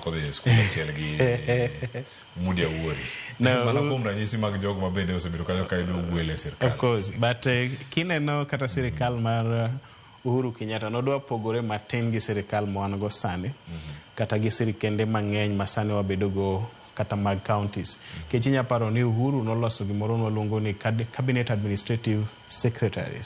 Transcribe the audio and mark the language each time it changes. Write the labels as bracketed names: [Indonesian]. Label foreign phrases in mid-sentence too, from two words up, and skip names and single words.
[Luo (Kenya and Tanzania)] kodhi school achiel gi Mudi Awuori. Mana kuom ranyisi mag jogo mabende osebedo kanyo ka ido gwele sirkal. [English] Of course, but [Luo (Kenya and Tanzania)] kineno kata sirkal mar Uhuru Kenyatta nodwa pogore matin gi sirkal moan go sani kata gi sirkende mang'eny masani wabedo go kata mag counties. Kechinya paro ni Uhuru noloso gimoro nwaluongo ni [English] cabinet administrative secretaries.